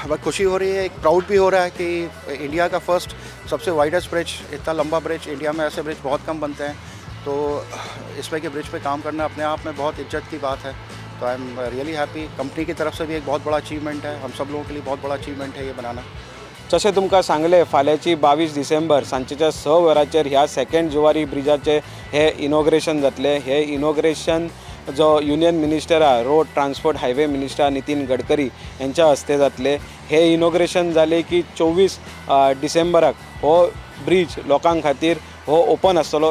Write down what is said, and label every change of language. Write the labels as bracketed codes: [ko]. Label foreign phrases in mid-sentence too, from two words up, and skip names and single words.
[hi] बहुत खुशी हो रही है, एक प्राउड भी हो रहा है कि इंडिया का फर्स्ट सबसे [en] widest bridge, [hi] इतना लंबा ब्रिज, इंडिया में ऐसे ब्रिज बहुत कम बनते हैं। तो इसमें के ब्रिज पे काम करना अपने आप में बहुत इज्जत की बात है। [en] तो I am really happy। [hi] कंपनी की तरफ से भी एक बहुत बड़ा अचीवमेंट है, हम सब लोगों के लिए बहुत बड़ा अचीवमेंट है ये बनाना। [kok] जशें तुमकां सांगलें फाल्यांची 22 डिसेंबर सांजेच्या 6 वरांचेर ह्या सेकंड जुवारी ब्रिजाचे हे इनॉग्रेशन जातलें। हे इनॉग्रेशन जो [en] Union Minister Road Transport Highway Minister [kok] नितीन गडकरी यांच्या हस्ते जातले। हे इनॉग्रेशन जाले की 24 डिसेंबराक हो ब्रिज लोकां खातीर हो ओपन आसतलो।